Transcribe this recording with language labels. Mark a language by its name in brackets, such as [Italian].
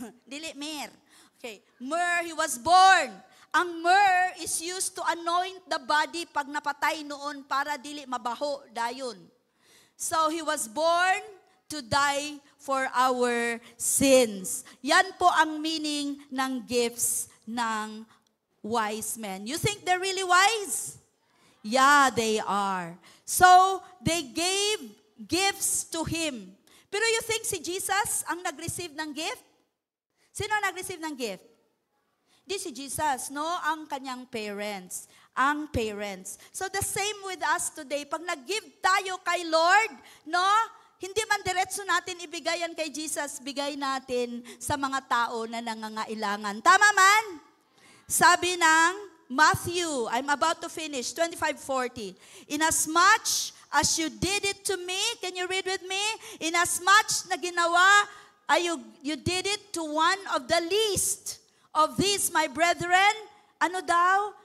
[English] Dili, myrrh. Okay. Myrrh, He was born. Ang myrrh is used to anoint the body pag napatay noon [Cebuano] para dili mabaho dayon. [English] So, He was born to die for our sins. [Filipino] Yan po ang meaning ng gifts ng wise men. [English] You think they're really wise? Yeah, they are. So, they gave gifts to Him. [Filipino] Pero you think si Jesus ang nag-receive ng gift? Sino ang nag-receive ng gift? Di si Jesus, no? Ang kanyang parents. Ang parents. [English] So the same with us today. [Filipino] Pag nag-give tayo kay Lord, no? Hindi man diretso natin ibigayan kay Jesus, bigay natin sa mga tao na nangangailangan. Tama man? [English] Sabi ng Matthew, I'm about to finish, 25:40. Inasmuch as you did it to me, can you read with me? Inasmuch na ginawa, you did it to one of the least of these, my brethren, ano daw?